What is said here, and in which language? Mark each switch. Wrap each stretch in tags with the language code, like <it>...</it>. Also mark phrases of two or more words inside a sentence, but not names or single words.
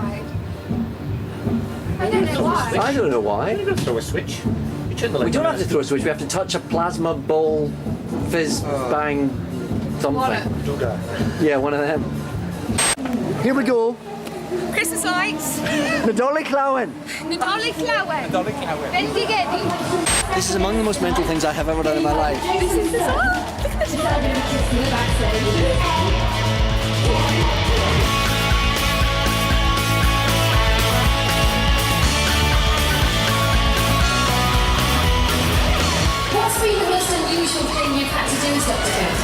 <en>I don't know why. I don't know why. You don't throw a switch. We don't have to throw a switch. We have to touch a plasma ball, fizz, bang, something. Yeah, one of them. Here we go. Christmas lights.</en> <cy>Nadolig Llywelyn. Nadolig Llywelyn. Nadolig Llywelyn. Bendigedig.</cy> <en>This is among the most mental things I have ever done in my life. This is bizarre. What's been the most unusual thing you've had to do to episode?</en>